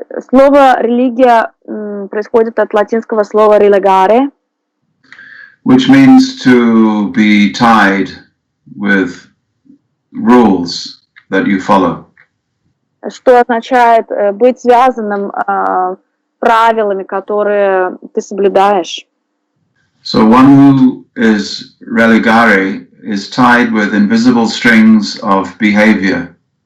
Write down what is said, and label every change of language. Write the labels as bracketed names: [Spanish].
[Russian] Слово религия происходит от латинского слова religare, [English] which means to be tied with rules that you follow. [Russian] Что означает быть связанным правилами, которые ты соблюдаешь. [English] So one who is religare is tied with invisible strings of behavior.